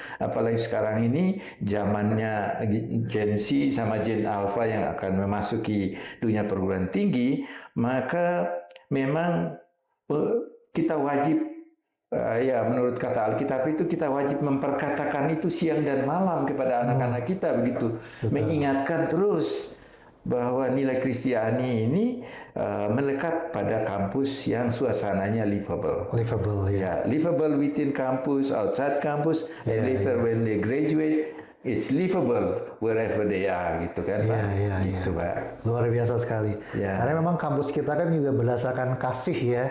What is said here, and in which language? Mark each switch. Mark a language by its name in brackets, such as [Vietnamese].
[Indonesian] Apalagi sekarang ini zamannya Gen Z sama Gen Alpha yang akan memasuki dunia perguruan tinggi, maka memang kita wajib ya, menurut kata Alkitab itu kita wajib memperkatakan itu siang dan malam kepada anak-anak kita begitu. Mengingatkan terus bahwa nilai Kristiani ini melekat pada kampus yang suasananya livable. Livable, ya. [English] Livable within campus, outside campus, and later when they graduate, it's livable wherever they are, [Indonesian] gitu kan, Pak? Gitu, Pak. Luar biasa sekali. Karena memang kampus kita kan juga berdasarkan kasih, ya.